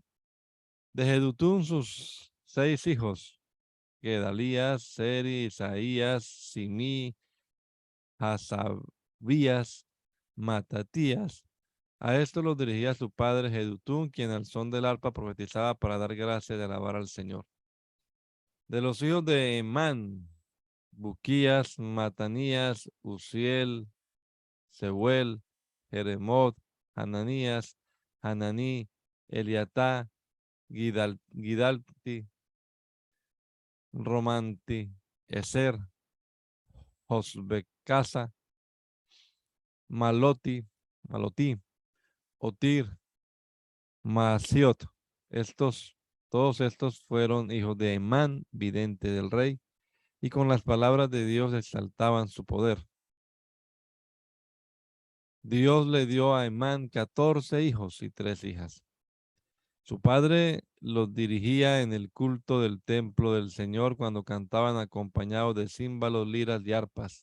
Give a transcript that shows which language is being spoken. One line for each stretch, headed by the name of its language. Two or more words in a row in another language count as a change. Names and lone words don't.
Spanish: De Jedutún, sus 6 hijos, Gedalías, Seri, Isaías, Simí, Hasabías, Matatías. A esto los dirigía su padre Jedutún, quien al son del arpa profetizaba para dar gracias de alabar al Señor. De los hijos de Emán, Buquías, Matanías, Uziel, Seuel, Jeremot, Hananías, Hananí, Eliatá, Gidalti, Romanti, Eser, Josbecasa, Maloti, Otir, Maasiot. Todos estos fueron hijos de Emán, vidente del rey, y con las palabras de Dios exaltaban su poder. Dios le dio a Emán 14 hijos y 3 hijas. Su padre los dirigía en el culto del templo del Señor cuando cantaban acompañados de címbalos, liras y arpas.